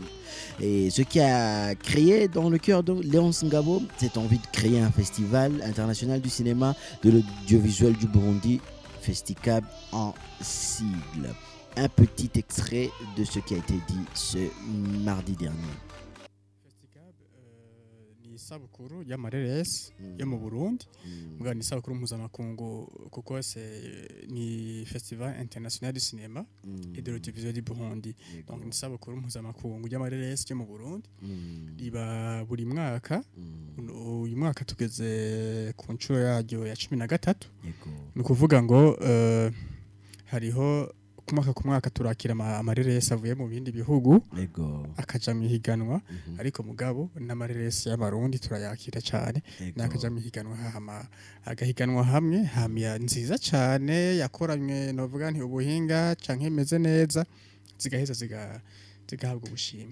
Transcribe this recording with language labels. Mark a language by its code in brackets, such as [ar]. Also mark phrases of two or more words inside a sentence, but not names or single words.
[fr] Et ce qui a créé dans le cœur de Léonce Ngabo cette envie de créer un festival international du cinéma, de l'audiovisuel du Burundi, Festicab en sigle. Un petit extrait de ce qui a été dit ce mardi dernier. [rn] Festicab ni isabukuru y'amareresi yo mu Burundi, mbwa ni isabukuru mpuzamakungu kuko ni [fr] festival international du cinéma et de l'audiovisuel du Burundi. [rn] Donc ni isabukuru mpuzamakungu y'amareresi yo mu Burundi, riba buri mwaka. Uyu mwaka tugeze ku nshuro yaryo ya 13. Ni kuvuga ngo hariho ku mwaka turakira amareresi avuye mu bindi bihugu akaja mu higanwa, ariko mugabo n'amareresi y'abarundi turayakira cyane, nakaja mu higanwa agahiganwa hamwe hamya nziza cyane yakoranywe novuga nti ubuhinga canke meze neza zigaheza zigahabwa ubushimwe.